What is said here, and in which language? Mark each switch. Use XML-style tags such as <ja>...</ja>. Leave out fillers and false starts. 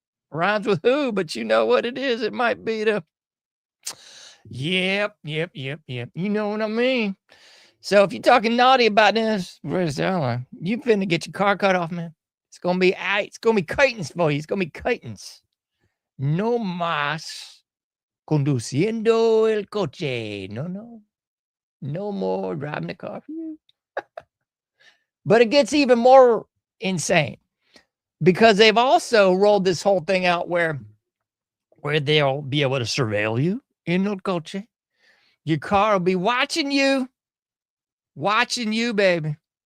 <en>Rhymes with who, but you know what it is. It might be the... Yep. You know what I mean? So if you're talking naughty about this, you finna get your car cut off, man. It's gonna be kitens for you. It's gonna be kitens.</en> <es>No más conduciendo el coche.</es> <en>No more driving the car for you. But it gets even more insane because they've also rolled this whole thing out where they'll be able to surveil you in</en> <es>el coche.</es> <en>Your car will be watching you, baby.</en>